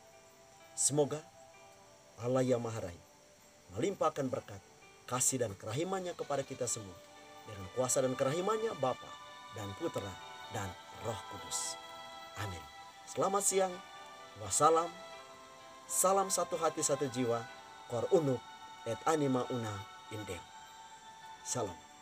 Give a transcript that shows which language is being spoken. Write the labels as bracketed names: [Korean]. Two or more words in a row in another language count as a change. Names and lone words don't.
[Indonesian] Semoga Allah yang Maha Rahim melimpahkan berkat, kasih dan kerahimannya kepada kita semua dengan kuasa dan kerahimannya Bapa dan Putra dan Roh Kudus. Amin. Selamat siang. Wassalam. Salam satu hati satu jiwa. [Latin] Cor unum et anima una in Deo. [Indonesian] Shalom.